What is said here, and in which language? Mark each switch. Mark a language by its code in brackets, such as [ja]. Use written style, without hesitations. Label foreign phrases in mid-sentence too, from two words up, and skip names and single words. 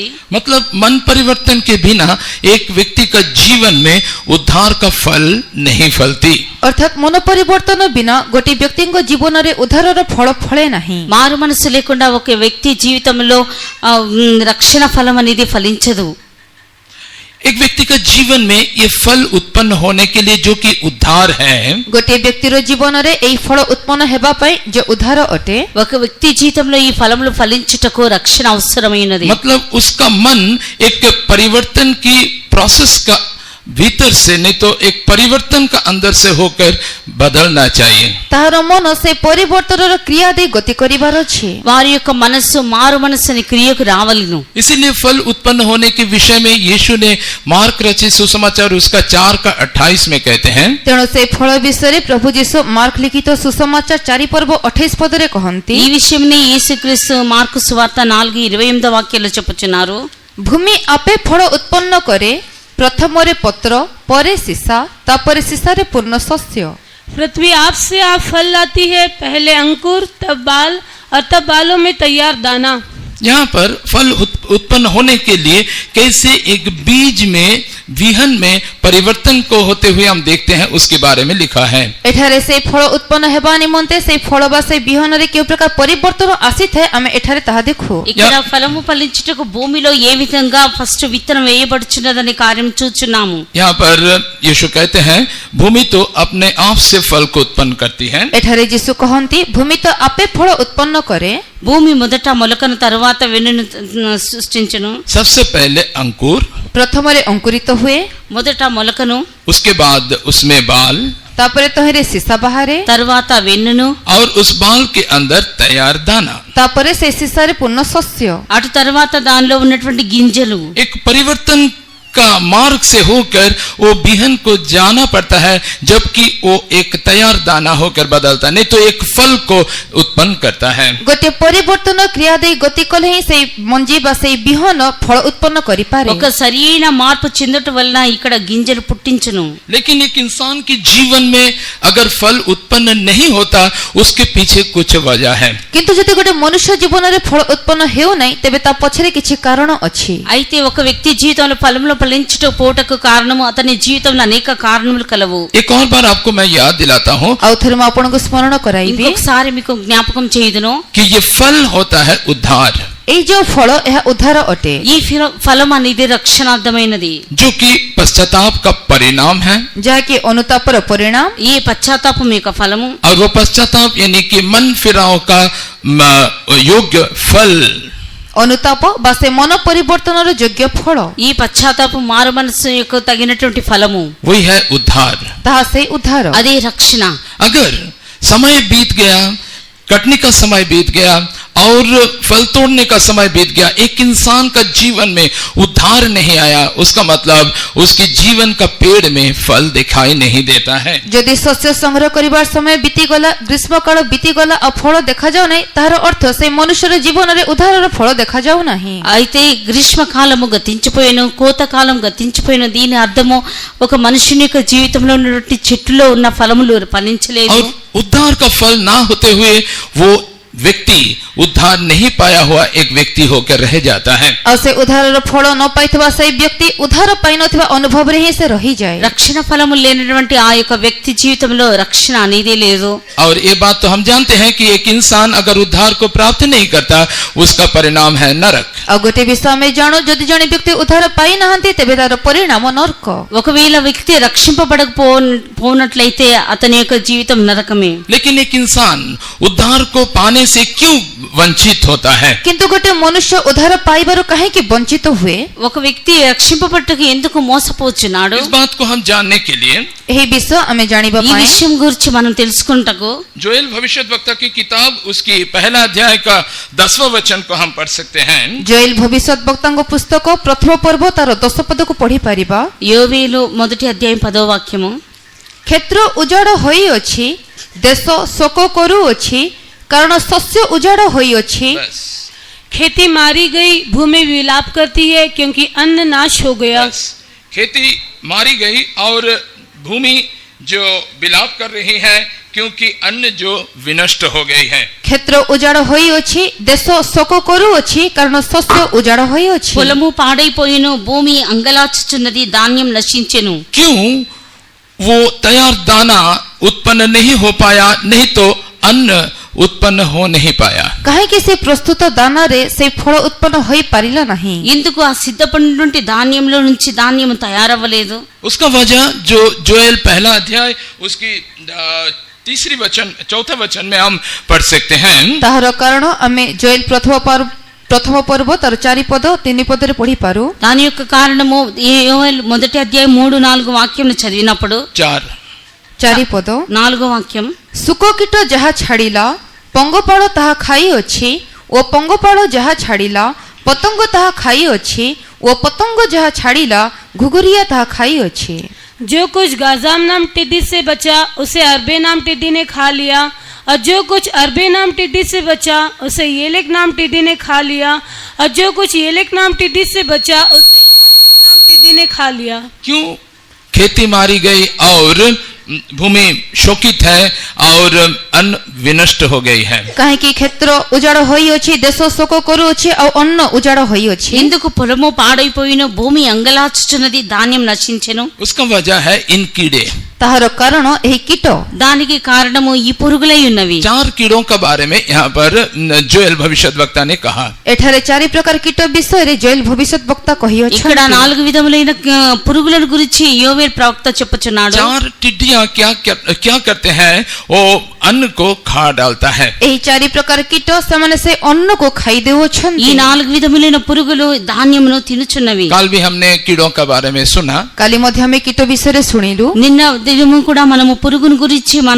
[hi] मतलब मन परिवर्तन के बिना एक व्यक्ति का जीवन में उद्धार का फल नहीं फलती। [or] ଅର୍ଥାତ୍ ମନ ପରିବର୍ତ୍ତନ ବିନା ଗୋଟିଏ ବ୍ୟକ୍ତିଙ୍କ ଜୀବନରେ ଉଦ୍ଧାରର ଫଳ ଫଳେ ନାହିଁ। [te] మారు మనసు లేకుండా ఒక వ్యక్తి జీవితంలో రక్షణ ఫలం అనేది ఫలించదు। [hi] एक व्यक्ति का जीवन में ये फल उत्पन्न होने के लिए जो कि उद्धार है, [or] ଗୋଟିଏ ବ୍ୟକ୍ତିର ଜୀବନରେ ଏହି ଫଳ ଉତ୍ପନ୍ନ ହେବା ପାଇଁ ଯେ ଉଦ୍ଧାର ଅଟେ, [te] ఒక వ్యక్తి జీవితంలో ఈ ఫలములు ఫలించుటకు రక్షణ అవసరమైనది। [hi] मतलब उसका मन एक परिवर्तन की प्रोसेस का भीतर से नहीं तो एक परिवर्तन का अंदर से होकर बदलना चाहिए। [or] ତାହାର ମନ ସେ ପରିବର୍ତ୍ତନର କ୍ରିୟା ଦେଇ ଗତି କରିବାର ଅଛି। [te] వారి యొక్క మనస్సు మారు మనస్సుని క్రియకు రావలను। [hi] इसीलिए फल उत्पन्न होने के विषय में यीशु ने मार्क रचित सुसमाचार उसका 4:28 में कहते हैं। [or] ତେଣୁ ସେ ଫଳ ବିଷୟରେ ପ୍ରଭୁ ଯୀଶୁ ମାର୍କ ଲିଖିତ ସୁସମାଚାର 4 ପର୍ବ 28 ପଦରେ କହନ୍ତି, [te] ఈ విషయంలో యేసుక్రీస్తు మార్కు సువార్త 4:28 వాక్యంలో చెప్పుచున్నారు। [or] ଭୂମି ଆପେ ଫଳ ଉତ୍ପନ୍ନ କରେ, ପ୍ରଥମରେ ପତ୍ର, ପରେ ସୀସା, ତାପରେ ସୀସାରେ ପୂର୍ଣ୍ଣ ଶସ୍ୟ। [hi] पृथ्वी आप से आप फल लाती है, पहले अंकुर, तब बाल और तब बालों में तैयार दाना। यहाँ पर फल उत्पन्न होने के लिए कैसे एक बीज में विहन में परिवर्तन को होते हुए हम देखते हैं, उसके बारे में लिखा है। [or] ଏଠାରେ ସେ ଫଳ ଉତ୍ପନ୍ନ ହେବା ନିମନ୍ତେ ସେ ଫଳ ବା ସେ ବିହନରେ କେଉଁ ପ୍ରକାର ପରିବର୍ତ୍ତନ ଆସିଥାଏ ଆମେ ଏଠାରେ ତାହା ଦେଖୁ। [te] ఇక్కడ ఫలము ఫలించుటకు భూమిలో ఏ విధంగా ఫస్ట్ విత్తనం వేయబడుచున్నదనే కార్యం చూచున్నాము। [hi] यहाँ पर यीशु कहते हैं भूमि तो अपने आप से फल को उत्पन्न करती है। [or] ଏଠାରେ ଯୀଶୁ କହନ୍ତି ଭୂମି ତ ଆପେ ଫଳ ଉତ୍ପନ୍ନ କରେ। [te] భూమి మొదట మొలకను తర్వాత వెన్నును సృష్టించును। [hi] सबसे पहले अंकुर, [or] ପ୍ରଥମରେ ଅଙ୍କୁରିତ ହୁଏ, [te] మొదట మొలకను, [hi] उसके बाद उसमें बाल, [or] ତାପରେ ତହିଁରେ ସୀସା ବାହାରେ, [te] తర్వాత వెన్నును, [hi] और उस बाल के अंदर तैयार दाना। [or] ତାପରେ ସେ ସୀସାରେ ପୂର୍ଣ୍ଣ ଶସ୍ୟ। [te] అటు తర్వాత దానిలో ఉన్నటువంటి గింజలు। [hi] एक परिवर्तन का मार्ग से होकर वो बिहन को जाना पड़ता है, जबकि वो एक तैयार दाना होकर बदलता नहीं तो एक फल को उत्पन्न करता है। [or] ଗୋଟିଏ ପରିବର୍ତ୍ତନ କ୍ରିୟା ଦେଇ ଗତି କଲେ ହିଁ ସେଇ ମଞ୍ଜି ବା ସେଇ ବିହନ ଫଳ ଉତ୍ପନ୍ନ କରିପାରେ। [te] ఒక సరైన మార్పు చెందట వలన ఇక్కడ గింజలు పుట్టించును। [hi] लेकिन एक इंसान के जीवन में अगर फल उत्पन्न नहीं होता, उसके पीछे कुछ वजह है। [or] କିନ୍ତୁ ଯଦି ଗୋଟେ ମନୁଷ୍ୟ ଜୀବନରେ ଫଳ ଉତ୍ପନ୍ନ ହେଉନାହିଁ ତେବେ ତା ପଛରେ କିଛି କାରଣ ଅଛି। [te] అయితే ఒక వ్యక్తి జీవితంలో ఫలములు ఫలించుటకు కారణము అతని జీవితంలో అనేక కారణములు కలవు। [hi] एक और बार आपको मैं याद दिलाता हूँ [or] ଆଉ ଥରେ ମୁଁ ଆପଣଙ୍କୁ ସ୍ମରଣ କରାଇବି [te] ఇంకొకసారి మీకు జ్ఞాపకం చేయుదును [hi] कि ये फल होता है उद्धार, [or] ଏଇ ଯୋଉ ଫଳ ଏହା ଉଦ୍ଧାର ଅଟେ। [te] ఈ ఫలం అనేది రక్షణార్థమైనది, [hi] जो कि पश्चाताप का परिणाम है। [or] ଯାହାକି ଅନୁତାପର ପରିଣାମ। [te] ఈ పశ్చాత్తాపం యొక్క ఫలము। [hi] और वो पश्चाताप यानी कि मन फिराव का योग्य फल। [or] ଅନୁତାପ ବା ସେ ମନ ପରିବର୍ତ୍ତନର ଯୋଗ୍ୟ ଫଳ [te] ఈ పశ్చాత్తాపం మారు మనసు యొక్క తగినటువంటి ఫలము [hi] वही है उद्धार। [or] ତାହା ସେଇ ଉଦ୍ଧାର। [te] అదే రక్షణ। [hi] अगर समय बीत गया, कटने का समय बीत गया और फल तोड़ने का समय बीत गया, एक इंसान का जीवन में उद्धार नहीं आया, उसका मतलब उसके जीवन का पेड़ में फल दिखाई नहीं देता है। [or] ଯଦି ଶସ୍ୟ ସଂଗ୍ରହ କରିବାର ସମୟ ବିତିଗଲା, ଗ୍ରୀଷ୍ମ କାଳ ବିତିଗଲା ଆଉ ଫଳ ଦେଖାଯାଉ ନାହିଁ, ତାହାର ଅର୍ଥ ସେ ମନୁଷ୍ୟର ଜୀବନରେ ଉଦ୍ଧାରର ଫଳ ଦେଖାଯାଉ ନାହିଁ। [te] అయితే గ్రీష్మకాలము గతించిపోయిన, కోతకాలం గతించిపోయిన, దీని అర్థము ఒక మనుషుని యొక్క జీవితంలో ఉన్నటువంటి చెట్టులో ఉన్న ఫలములు ఫలించలేదు। [hi] और उद्धार का फल ना होते हुए वो व्यक्ति उद्धार नहीं पाया हुआ एक व्यक्ति होकर रह जाता है। [or] ଆଉ ସେ ଉଦ୍ଧାରର ଫଳ ନ ପାଇଥିବା ସେଇ ବ୍ୟକ୍ତି ଉଦ୍ଧାର ପାଇନଥିବା ଅନୁଭବରେ ହିଁ ସେ ରହିଯାଏ। [te] రక్షణ ఫలము లేనటువంటి ఆ యొక్క వ్యక్తి జీవితంలో రక్షణ అనేది లేదు। [hi] और ये बात तो हम जानते हैं कि एक इंसान अगर उद्धार को प्राप्त नहीं करता, उसका परिणाम है नरक। [or] ଆଉ ଗୋଟେ ବିଷୟ ଆମେ ଜାଣୁ, ଯଦି ଜଣେ ବ୍ୟକ୍ତି ଉଦ୍ଧାର ପାଇନାହାନ୍ତି ତେବେ ତାର ପରିଣାମ ନରକ। [te] ఒకవేళ వ్యక్తి రక్షింపబడకపోనట్లయితే అతని యొక్క జీవితం నరకమే। [hi] लेकिन एक इंसान उद्धार को पाने से क्यों वंचित होता है? [or] କିନ୍ତୁ ଗୋଟେ ମନୁଷ୍ୟ ଉଦ୍ଧାର ପାଇବାରୁ କାହିଁକି ବଞ୍ଚିତ ହୁଏ? [te] ఒక వ్యక్తి రక్షింపబట్టకు ఎందుకు మోసపోచున్నాడు? [hi] इस बात को हम जानने के लिए [or] ଏହି ବିଷୟ ଆମେ ଜାଣିବା [te] ఈ [or] ପାଇଁ [te] విషయం గురించి మనం తెలుసుకుంటకు [hi] जोएल भविष्यद्वक्ता की किताब उसकी पहला अध्याय का 10वां वचन को हम पढ़ सकते हैं। [or] ଜୋଏଲ ଭବିଷ୍ୟତ ବକ୍ତାଙ୍କ ପୁସ୍ତକ ପ୍ରଥମ ପର୍ବ ତାର 10 ପଦକୁ ପଢି ପାରିବା। [te] యోవేలు మొదటి అధ్యాయం 10వ వాక్యము। [or] କ୍ଷେତ୍ର ଉଜାଡ଼ ହୋଇଅଛି, ଦେଶ ଶୋକ କରୁଅଛି, କାରଣ ଶସ୍ୟ ଉଜାଡ଼ ହୋଇଅଛି। [hi] बस, खेती मारी गई, भूमि विलाप करती है क्योंकि अन्न नाश हो गया। बस। खेती मारी गई और भूमि जो विलाप कर रही है क्योंकि अन्न जो विनष्ट हो गई है। [or] କ୍ଷେତ୍ର ଉଜାଡ଼ ହୋଇଅଛି, ଦେଶ ଶୋକ କରୁଅଛି, କାରଣ ଶସ୍ୟ ଉଜାଡ଼ ହୋଇଅଛି। [te] పొలము పాడైపోయిను, భూమి అంగలాచుచున్నది, ధాన్యం నశించెను। [hi] क्यों? वो तैयार दाना उत्पन्न नहीं हो पाया, नहीं तो अन्न उत्पन्न हो नहीं पाया। [or] କାହିଁକି ସେ ପ୍ରସ୍ତୁତ ଦାନାରେ ସେ ଫଳ ଉତ୍ପନ୍ନ ହୋଇ ପାରିଲା ନାହିଁ? [te] ఎందుకు ఆ సిద్ధపడినటువంటి ధాన్యంలో నుంచి ధాన్యం తయారవ్వలేదు? [hi] उसका वजह जो जोएल पहला अध्याय उसकी तीसरी वचन, चौथा वचन में हम पढ़ सकते हैं। [or] ତାହାର କାରଣ ଆମେ ଜୋଏଲ ପ୍ରଥମ ପର୍ବ ତାର 4 ପଦ 3 ପଦରେ ପଢି ପାରୁ। [te] దాని యొక్క కారణము యోవేలు మొదటి అధ్యాయం 3-4 వాక్యం చదివినప్పుడు [or] 4 ପଦ [te] 4వ వాక్యం, [or] ଶୁକ କୀଟ ଯାହା ଛାଡ଼ିଲା ପଙ୍ଗପାଳ ତାହା ଖାଇଅଛି, ଓ ପଙ୍ଗପାଳ ଯାହା ଛାଡ଼ିଲା ପତଙ୍ଗ ତାହା ଖାଇଅଛି, ଓ ପତଙ୍ଗ ଯାହା ଛାଡ଼ିଲା ଘୁଘୁରିଆ ତାହା ଖାଇଅଛି। [hi] जो कुछ गाजाम नाम टिड्डी से बचा उसे अरबे नाम टिड्डी ने खा लिया, और जो कुछ अरबे नाम टिड्डी से बचा उसे येलेक नाम टिड्डी ने खा लिया, और जो कुछ येलेक नाम टिड्डी से बचा उसे हासिल नाम टिड्डी ने खा लिया। क्यों खेती मारी गई और भूमि शोकित है और अन्न विनष्ट हो गई है? [or] କାହିଁକି କ୍ଷେତ୍ର ଉଜାଡ଼ ହୋଇଅଛି, ଦେଶ ଶୋକ କରୁଅଛି ଆଉ ଅନ୍ନ ଉଜାଡ଼ ହୋଇଅଛି? [te] ఎందుకు పొలము పాడైపోయిన, భూమి అంగలాచుచున్నది, ధాన్యం నశించెను? [hi] उसका वजह है इन कीड़े। [or] ତାହାର କାରଣ ଏହି କୀଟ। [te] దానికి కారణము ఈ పురుగులై ఉన్నవి। [hi] 4 कीड़ों के बारे में यहाँ पर जोएल भविष्यद्वक्ता ने कहा। [or] ଏଠାରେ 4 ପ୍ରକାର କୀଟ ବିଷୟରେ ଜୋଏଲ ଭବିଷ୍ୟତ ବକ୍ତା [te] ఇక్కడ [or] କହିଅଛନ୍ତି। [te] 4 విధములైన పురుగులను గురించి యోవేలు ప్రవక్త చెప్పుచున్నాడు। [hi] 4 टिड्डियां क्या करते हैं? वो अन्न को खा डालता है। [or] ଏହି 4 ପ୍ରକାର କୀଟ ସେମାନେ ସେ ଅନ୍ନକୁ ଖାଇ [te] ఈ [or] ଦେଉଅଛନ୍ତି। [te] 4 విధములైన పురుగులు ధాన్యమును తినుచున్నవి। [hi] कल भी हमने कीड़ों के बारे में सुना, [or] କାଲି ମଧ୍ୟ ଆମେ କୀଟ ବିଷୟରେ ଶୁଣିଲୁ। [te] నిన్న దినము కూడా మనము పురుగును గురించి మనం